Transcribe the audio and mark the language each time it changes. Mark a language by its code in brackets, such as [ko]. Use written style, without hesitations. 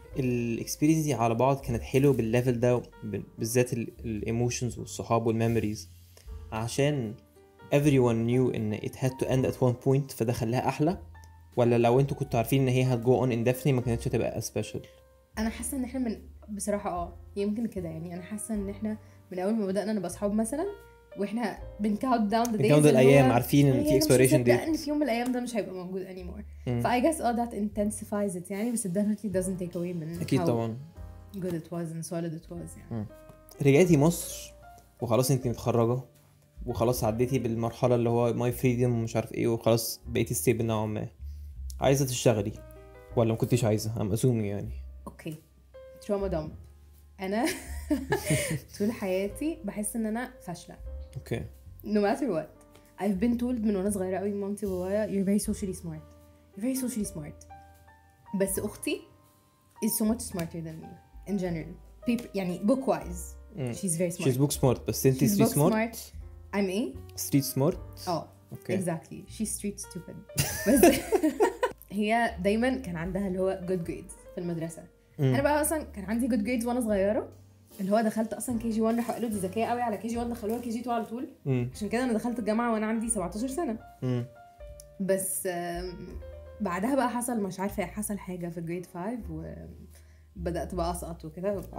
[ar] الاكسبيرينس دي على بعض كانت حلوه بالليفل ده، بالذات الايموشنز والصحاب والميموريز، عشان [en] everyone knew [ar] ان [en] it had to end at one point [ar] فده خلاها احلى، ولا لو انتوا كنتوا عارفين ان هي [en] هتجو on indefinitely [ar] ما كانتش هتبقى سبيشال؟ انا حاسه ان احنا بصراحه يمكن كده. يعني انا حاسه ان احنا من اول ما بدانا نبقى اصحاب مثلا واحنا [en] بنكاونت down the days [ar] الايام عارفين ان في expiration date، ان في يوم من الايام ده مش هيبقى موجود anymore. [en] فاي guess that intensifies it [ar] يعني، بس [en] it definitely doesn't take away من [ar] اكيد طبعا [en] good it was and solid it was يعني. [ar] رجعتي مصر وخلاص انت متخرجه وخلاص عديتي بالمرحله اللي هو [en] my freedom [ar] ومش عارف ايه، وخلاص بقيتي ستيبل نوعا ما. عايزه تشتغلي ولا ما كنتيش عايزه؟ [en] ام اسومي [ar] يعني. اوكي تروما دامب. انا طول حياتي بحس ان انا فاشله. اوكي [en] no matter what I've been told [ar] من وانا صغيره قوي مامتي وبابايا [en] you're very socially smart بس اختي is so much smarter than me in general يعني book wise she's very smart. she's book smart [ar] بس انت [en] street smart. I'm ايه street smart. okay exactly she's street stupid [ar] بس هي دايما كان عندها اللي هو good grades في المدرسه. انا بقى اصلا كان عندي [en] good grades [ar] وانا صغيره، اللي هو دخلت اصلا KG 1 راحوا قالوا دي ذكيه قوي على KG 1 دخلوها KG 2 على طول. عشان كده انا دخلت الجامعه وانا عندي 17 سنه. بس بعدها بقى حصل مش عارفه حصل حاجه في جريد 5 وبدات بقى اسقط وكده.